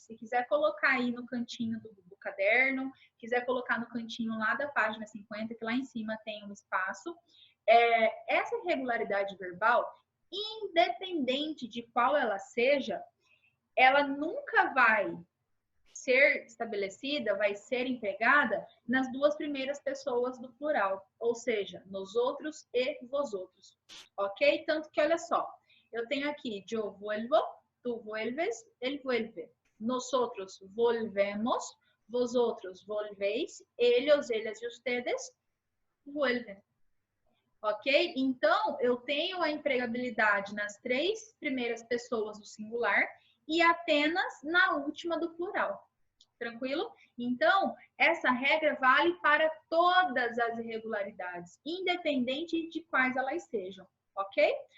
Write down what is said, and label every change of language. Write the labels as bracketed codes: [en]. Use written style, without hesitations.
[pt] Se quiser colocar aí no cantinho do caderno, quiser colocar no cantinho lá da página 50, que lá em cima tem um espaço, essa irregularidade verbal, independente de qual ela seja, ela nunca vai ser estabelecida, vai ser empregada nas duas primeiras pessoas do plural, ou seja, nos outros e vos outros, ok? Tanto que, olha só, eu tenho aqui [es] yo vuelvo, tu vuelves, él vuelve. Nosotros volvemos, vosotros volvéis, ellos, ellas e ustedes vuelven. Ok? [pt] Então, eu tenho a empregabilidade nas três primeiras pessoas do singular e apenas na última do plural. Tranquilo? Então, essa regra vale para todas as irregularidades, independente de quais elas sejam, ok?